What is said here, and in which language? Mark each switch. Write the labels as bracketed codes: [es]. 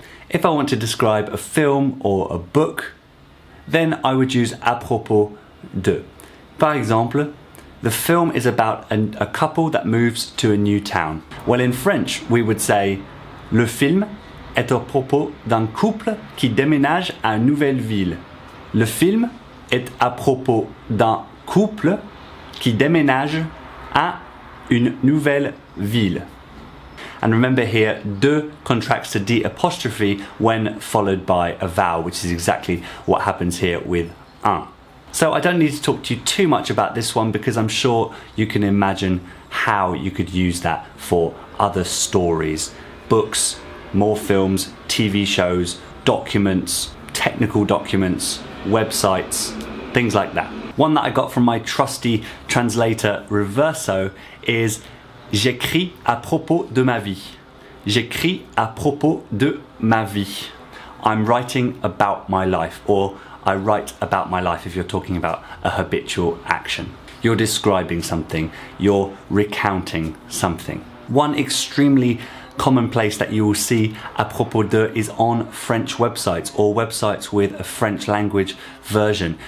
[en] If I want to describe a film or a book, then I would use [fr] à propos de. Par exemple, [en] the film is about a couple that moves to a new town. Well, in French, we would say [fr] le film est à propos d'un couple qui déménage à une nouvelle ville. Le film est à propos d'un couple qui déménage à une nouvelle ville. [en] And remember here, de contracts to D apostrophe when followed by a vowel, which is exactly what happens here with un. So I don't need to talk to you too much about this one because I'm sure you can imagine how you could use that for other stories, books, more films, TV shows, documents, technical documents, websites, things like that. One that I got from my trusty translator Reverso is [fr] j'écris à propos de ma vie. J'écris à propos de ma vie. [en] I'm writing about my life, or I write about my life if you're talking about a habitual action. You're describing something, you're recounting something. One extremely common place that you will see à propos de is on French websites or websites with a French language version.